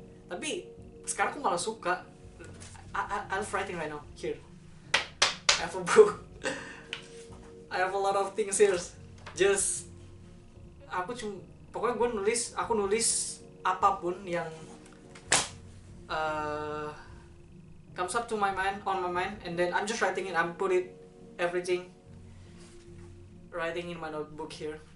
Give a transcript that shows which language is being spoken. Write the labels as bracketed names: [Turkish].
[Indonesian] Tapi sekarang aku malah suka. [English] I'm writing right now here. I have a book. I have a lot of things here. Just [Indonesian] aku pokoknya aku nulis apapun yang [English] uh, comes up to my mind, on my mind, and then I'm just writing it. I'm put it everything, writing in my notebook here.